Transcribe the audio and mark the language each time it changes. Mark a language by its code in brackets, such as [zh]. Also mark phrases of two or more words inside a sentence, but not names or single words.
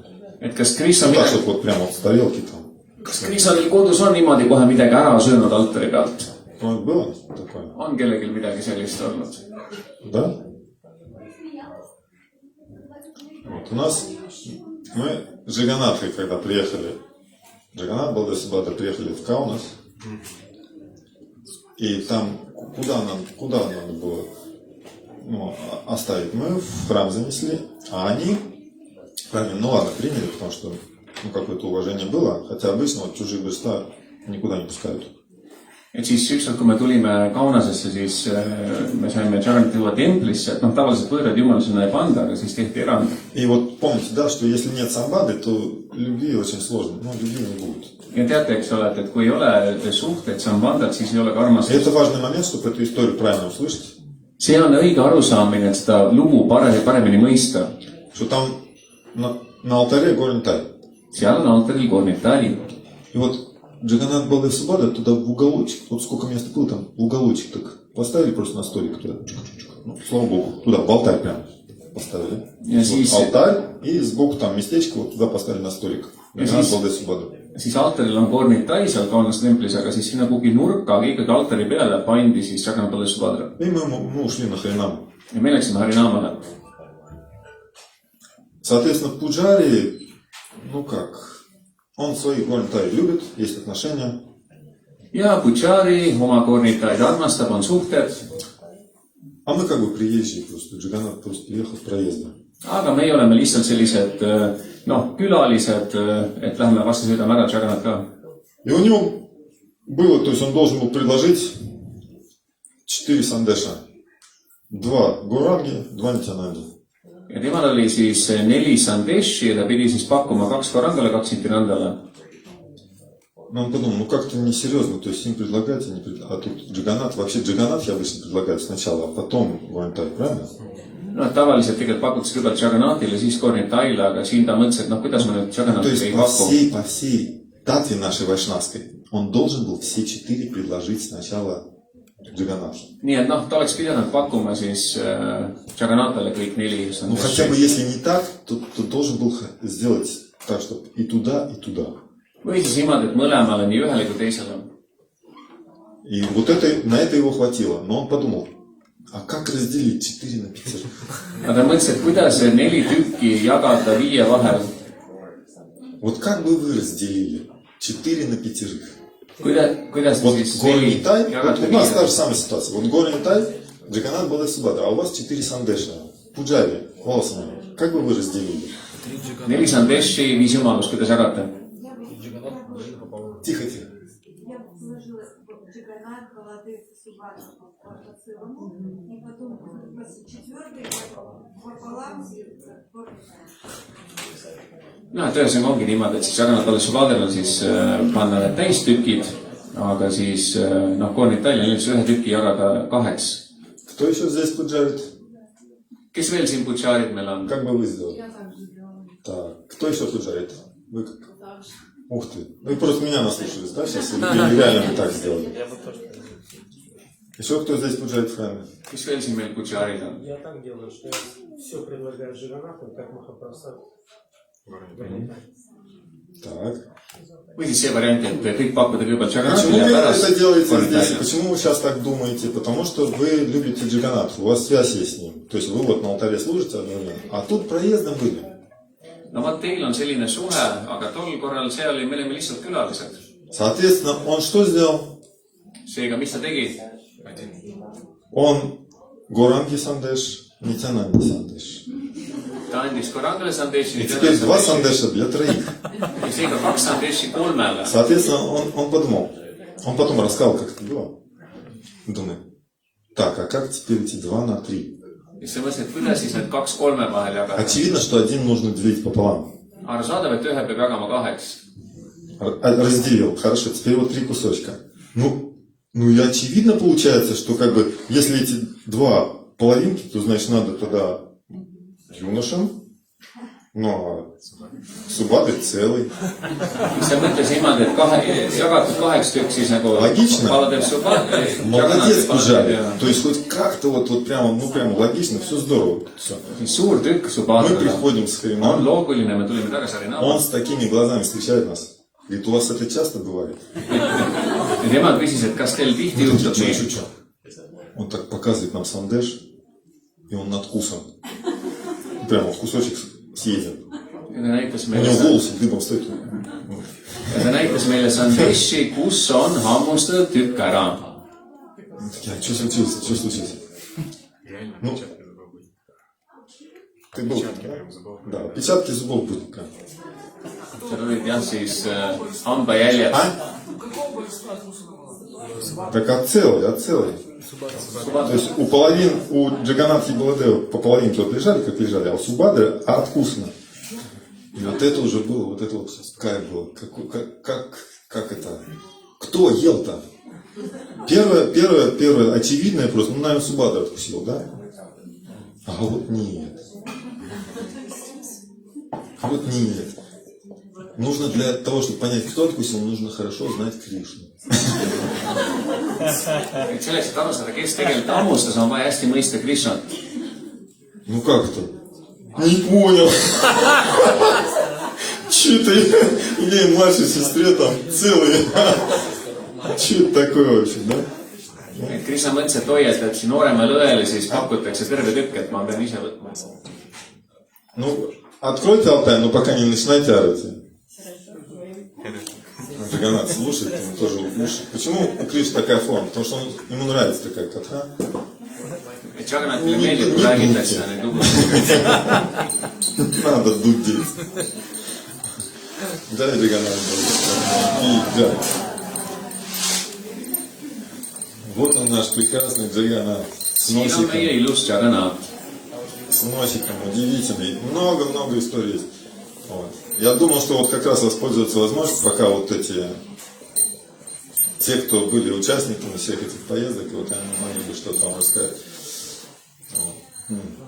[et] Et kas Krishna [ru] Ну, так, [et] midagi, [ru] чтобы вот прямо вот с тарелки там. [et] kas Krishna teil kodus on niimoodi kohe midagi ära söönud altari pealt? [ru] Ну, было такое? [et] On kellelgi midagi sellist olnud? [ru] Да? Вот у нас Мы с Джаганатой, когда приехали, Джаганат, Балдесубадра, приехали в Каунас, и там куда надо было оставить? Мы в храм занесли, а они в храме, ну ладно, приняли, потому что какое-то уважение было, хотя обычно вот чужие божества никуда не пускают. [et] Et siis ükskord, kui me tulime Kaunasesse, siis me saime Jagannathi tuua templisse, et tavaliselt võõrad jumal sinna ei panda, aga siis tehti erand. [ru] И вот помните, да, что если нет самбады, то любви очень сложно, любви не будет. [et] Ja teate, eks ole, et kui ei ole suhteid sambandat, siis ei ole ka armastust. [ru] И это важный момент, чтобы эту историю правильно услышать. [et] See on õige arusaamine, et seda lugu paremini mõista. [ru] Что там на алтаре горный тай. [et] Seal on altaril kornitali. [ru] И вот Джаганнат Балдесубадра туда в уголочек, вот сколько места было там, в уголочек так поставили просто на столик туда. Слава Богу, туда, в алтарь прям поставили. Вот алтарь, и сбоку там местечко, вот туда поставили на столик. Джаганнат Балдесубадра. [et] Siis altaril on kornitai seal Kaunase templis, aga siis sinna kuhugi nurka, aga ikkagi altari peale pandi siis Jagannath Balesubadra. [ru] И мы ушли на Харинам. [et] Ja me läksime Harinamale. [ru] Соответственно, Пуджари, он своих горнитай любит, есть отношения. [et] Ja Pujari oma kornitaid armastab, on suhted. [ru] А мы как бы приезжие просто. Джаганнат просто приехал проездом. [et] Aga meie oleme lihtsalt sellised, külalised, et lähme vastu sõidame ära Jagannath ka. [ru] И у него было, то есть он должен был предложить 4 сандеша. 2 Гуранги, 2 Нитянанди. [et] Ja temal oli siis 4 sandeshi ja ta pidi siis pakkuma 2 Gorangale, 2 Nityanandale. [ru] Но он подумал, как-то несерьезно, то есть им предлагать, а тут Джаганнат, вообще Джаганнат я обычно предлагаю сначала, а потом Горнитай, правильно? [et] Tavaliselt tegelikult pakuks kõigepealt Jagannathile, siis kornitaile, aga siin ta mõtles, et kuidas ma nüüd Jagannathile ei paku. [ru] То есть по всей татве нашей вайшнавской он должен был все 4 предложить сначала Джаганнату. [et] Nii et ta oleks pidanud pakkuma siis Jagannathile kõik 4 sandeshi. [ru] Ну хотя бы если не так, то должен был сделать так, чтобы и туда, и туда. [et] Või siis niimoodi, et mõlemale, nii ühele kui teisele. [ru] И вот на это его хватило. Но он подумал, а как разделить 4 на 5? [et] Aga ta mõtles, et kuidas 4 tükki jagada 5 vahel. [ru] Вот как бы вы разделили 4 на 5? [et] Kuidas [ru] вот [et] siis [ru] горный тай, [et] jagada [ru] вот у нас 5? та же самая ситуация. Вот горный тай, Джаганнат Балесубадра, а у вас 4 сандеша. Пуджари, голосом. Как бы вы разделили? [et] 4 sandeshi, 5 jumalust, kuidas jagate? [ru] Тихо. Я положила Джаганнат, Балдесубадра по целому, и потом 4 пополам [et] Et ühesõnaga ongi niimoodi, et siis Jagannath Balesubadral on siis panna need täistükid, aga siis kornitail on üldse 1 tüki jagada 2. [ru] Кто еще здесь пуджарит? [et] Kes veel siin Pujarid meil on? [ru] Как бы вы сделали? Так, кто еще пуджарит? Вы как? Ух ты. Вы просто меня наслушались, да, сейчас? Или реально вы так сделали? Я бы тоже. Еще кто здесь пуджарит в храме? [et] Kes veel siin meil Pujarid on? [ru] Я так делаю, что я все предлагаю Джаганнату, как Махапрасад. Так. [et] Või siis see variant, et kõik pakkuda kõigepealt [ru] Почему [et] Jagannathile [ru] вы [et] ja pärast [ru] это делаете здесь? [et] kornitaile. [ru] Почему вы сейчас так думаете? Потому что вы любите Джаганнат, у вас связь есть с ним. То есть вы вот на алтаре служите одновременно, а тут проездом были. [et] No vot, teil on selline suhe, aga tol korral see oli, me olime lihtsalt külalised. [ru] Соответственно, он что сделал? [et] Seega, mis ta tegi? [ru] Он Горанги Сандеш, Нитянанди Сандеш. [et] Ta andis Gorangale sandeshi. [ru] И теперь 2 Сандеша для троих. [et] Ja seega 2 sandeshi 3-le. [ru] Соответственно, он подумал. Он потом рассказал, как это было. Думает, так, а как теперь эти 2 на 3? [et] Ja see mõtles, et kuidas siis need 2 3 vahel jagada. [ru] Очевидно, что один нужно делить пополам. [et] Arusaadav, et 1 peab jagama 2. [ru] Разделил. Хорошо, теперь вот 3 кусочка. Ну и очевидно получается, что как бы, если эти 2 половинки, то значит надо тогда юношам, а Субадри целый. [et] Sa mõtles niimoodi, et jagatud 2 tükk siis nagu [ru] Логично. [et] Baladel Subadri. [ru] Молодец, Пуджари. То есть хоть как-то вот прямо, прямо логично, все здорово. Все. [et] Suur tükk [ru] Мы [et] Subadrile. [ru] приходим с [et] On [ru] Харинам, [et] loogiline, me tulime tagasi Harinama. [ru] он с такими глазами встречает нас. Говорит, у вас это часто бывает? [et] Ja tema küsis, et kas teil tihti juhtub nii. [ru] Он так показывает нам сандеш, и он надкусан. Прямо вот кусочек съеден. [et] ja ta näitas [ru] У него [et] meile, [ru] волосы дыбом стоят. [et] Sandeshi, kus on hammustatud tükk ära. [ru] А что случилось? Что случилось? Ну, ты был, да? Да, отпечатки зубов были. Как? [et] seal olid jah siis hambajäljed. [ru] А? Так от целый, от целый. То есть у половин, у Джаганатхи Баладева по половинке вот лежали, как лежали, а у Субадры откусано. И вот это уже было, вот это вот кайф был. Как это? Кто ел-то? Первое, очевидное просто, ну, наверное, Субадра откусил, да? А вот нет. А вот нет. Нужно для того, чтобы понять, кто откусил, нужно хорошо знать Кришну. [et] Et selleks, et aru saada, kes tegelikult hammustas, on vaja hästi mõista Krishnat. [ru] Ну как это? Не понял. Че-то я младшей сестре там целые. Че это такое вообще, да? [et] Et Krishna mõtles, et oi, et siin nooremale õele siis pakutakse terve tükk, et ma pean ise võtma. [ru] Ну, откройте Алтай, но пока не начинайте орать. Джаганат слушает, ему тоже уши. Почему у Кришны такая форма? Потому что ему нравится такая катха. [et] Et Jagannathile meeldib, kui räägitakse neid lugusid. [ru] Надо дудеть. Да, Джаганат. И да. Вот он наш прекрасный Джаганат. С [et] Siin on [ru] носиком. [et] meie ilus Jagannath. [ru] С носиком, удивительный. Много-много историй есть. Вот. Я думал, что вот как раз воспользоваться возможностью, пока вот эти, те, кто были участниками всех этих поездок, вот они могли бы что-то вам рассказать. Вот.